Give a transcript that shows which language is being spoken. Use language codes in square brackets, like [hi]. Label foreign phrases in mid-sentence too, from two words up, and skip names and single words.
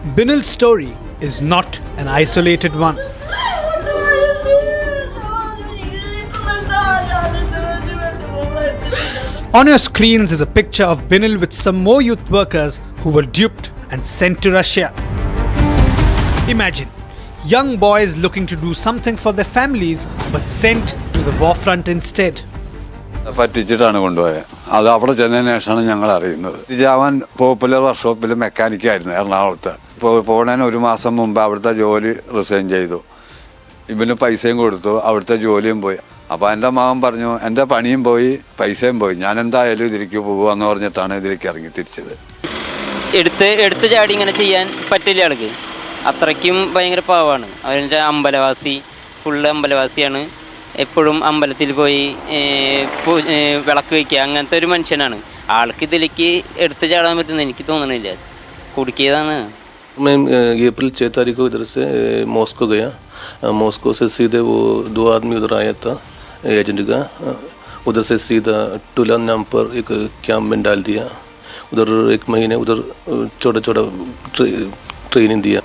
[en] Binal's story is not an isolated one. On your screens is a picture of Binal with some more youth workers who were duped and sent to Russia. Imagine, young boys looking to do something for their families but sent to the war front instead. [ml] പറ്റിച്ചിട്ടാണ് കൊണ്ടുപോയത്. അത് അവിടെ ചെന്നതിന് ശേഷമാണ് ഞങ്ങൾ അറിയുന്നത്. അവൻ പോപ്പുലർ വർക്ക്ഷോപ്പിൽ മെക്കാനിക്കായിരുന്നു എറണാകുളത്ത്. പോണതിന് ഒരു മാസം മുമ്പ് അവിടുത്തെ ജോലി റിസൈൻ ചെയ്തു. ഇവന് പൈസയും കൊടുത്തു, അവിടുത്തെ ജോലിയും പോയി. അപ്പോൾ എൻ്റെ മകൻ പറഞ്ഞു, എൻ്റെ പണിയും പോയി പൈസയും പോയി, ഞാൻ എന്തായാലും ഇതിലേക്ക് പോകുകയെന്ന് പറഞ്ഞിട്ടാണ് ഇതിലേക്ക് ഇറങ്ങി തിരിച്ചത്. എടുത്ത് ചാടി ഇങ്ങനെ ചെയ്യാൻ പറ്റില്ല ആൾക്ക്. അത്രയ്ക്കും ഭയങ്കര പാവമാണ്. അവരുടെ അമ്പലവാസി, ഫുള്ള് അമ്പലവാസിയാണ്. എപ്പോഴും അമ്പലത്തിൽ പോയി വിളക്ക് വയ്ക്കുക, അങ്ങനത്തെ ഒരു മനുഷ്യനാണ്. ആൾക്ക് ഇതിലേക്ക് എടുത്ത് ചാടാൻ പറ്റുമെന്ന് എനിക്ക് തോന്നണില്ല. കുടുക്കിയതാണ്. [hi] मैं अप्रैल 6 तारीख को इधर से मॉस्को गया. मॉस्को से सीधे वो 2 आदमी उधर आया था एजेंट का. उधर से सीधा टुलान नाम पर एक कैंप में डाल दिया. उधर 1 महीने उधर छोटा ट्रेनिंग दिया.